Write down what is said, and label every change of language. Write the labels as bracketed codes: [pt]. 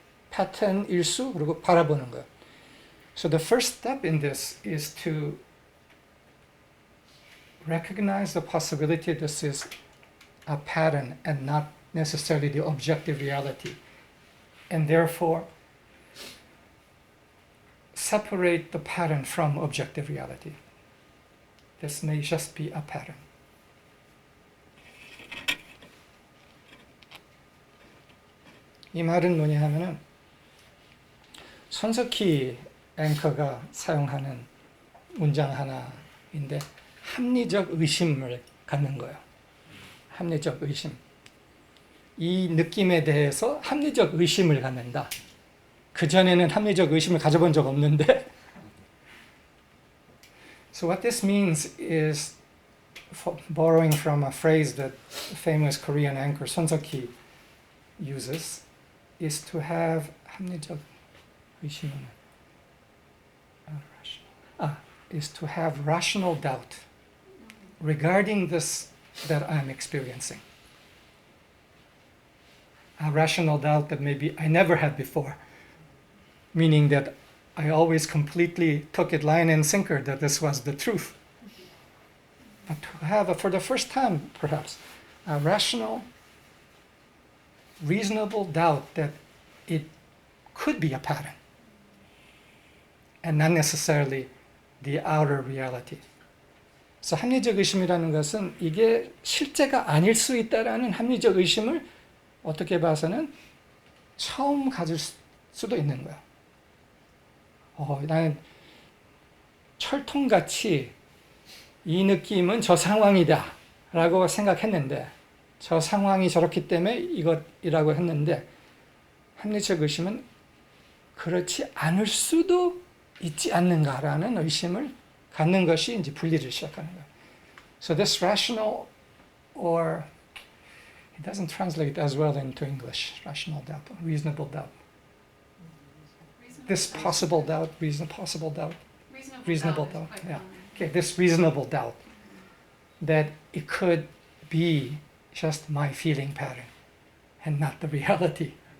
[ko] 패턴일 수, 그리고 바라보는 거예요. [en] So the first step in this is to recognize the possibility this is a pattern and not necessarily the objective reality. And therefore, separate the pattern from objective reality. This may just be a pattern. [ko] 이 말은 뭐냐 하면은 손석희 앵커가 사용하는 문장 하나인데 합리적 의심을 갖는 거예요. 합리적 의심. 이 느낌에 대해서 합리적 의심을 갖는다. 그전에는 합리적 의심을 가져본 적 없는데 [en] So what this means is, borrowing from a phrase that famous Korean anchor Son Seok-hee uses, is to have [ko] 합리적 의심은 [en] is to have rational doubt regarding this that I'm experiencing. A rational doubt that maybe I never had before. Meaning that I always completely took it line and sinker that this was the truth. But to have, for the first time perhaps, a rational, reasonable doubt that it could be a pattern. and not necessarily the outer reality. [ko] 그래서 합리적 의심이라는 것은 이게 실제가 아닐 수 있다라는 합리적 의심을 어떻게 봐서는 처음 가질 수도 있는 거야. 나는 철통같이 이 느낌은 저 상황이다 라고 생각했는데 저 상황이 저렇기 때문에 이것이라고 했는데 합리적 의심은 그렇지 않을 수도 있지 않는가라는 의심을 갖는 것이 이제 분리를 시작하는 거예요. [en] So this rational or it doesn't translate as well into English. Rational doubt, reasonable doubt. This possible doubt, possible doubt, reasonable doubt. Yeah. Okay, this reasonable doubt that it could be just my feeling pattern and not the reality.